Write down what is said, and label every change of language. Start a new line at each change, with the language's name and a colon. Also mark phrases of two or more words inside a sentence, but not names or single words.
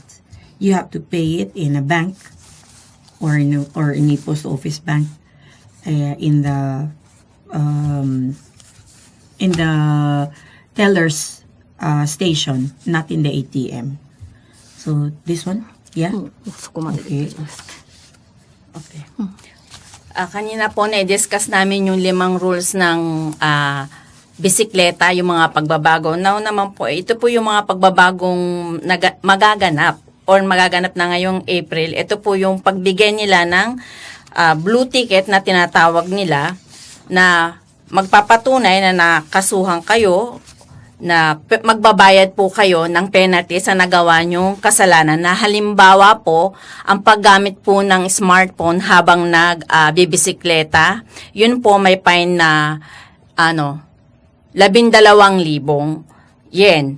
English: You have to pay it in a bank or in a post office bank in the teller's station, not in the ATM. So this one, yeah.
Japanese: そこまでで大丈夫です。
English: Okay.
Filipino: Kanina po na-discuss namin yung 5 rules ng bisikleta, yung mga pagbabago. Now naman po, ito po yung mga pagbabagong magaganap na ngayong April. Ito po yung pagbigay nila ng
English: blue ticket
Filipino: na tinatawag nila, na magpapatunay na nakasuhan kayo, na magbabayad po kayo ng penalty sa nagawa nyong kasalanan, na halimbawa po, ang paggamit po ng smartphone habang nagbibisikleta, yun po may fine na 12,000 yen.